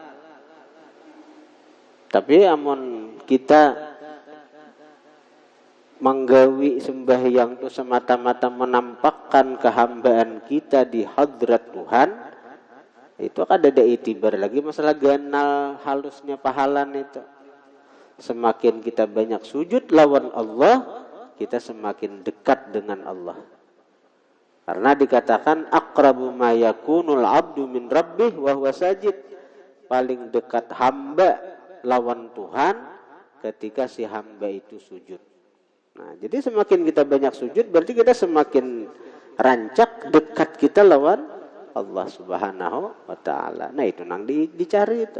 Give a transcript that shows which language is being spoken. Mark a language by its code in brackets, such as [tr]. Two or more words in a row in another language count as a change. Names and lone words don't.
[bjn] Tapi amun kita menggawi sembahyang itu semata-mata menampakkan kehambaan kita di hadrat Tuhan, itu kada ada itibar lagi masalah ganal halusnya pahala itu. Semakin kita banyak sujud lawan Allah, kita semakin dekat dengan Allah. Karena dikatakan [ar] aqrabu ma yakunul abdu min rabbih wa huwa sajid. [bjn] Paling dekat hamba lawan Tuhan ketika si hamba itu sujud. Nah, jadi semakin kita banyak sujud berarti kita semakin rancak dekat kita lawan Allah [ar] Subhanahu wa taala. [bjn] Nah, itu nang dicari itu.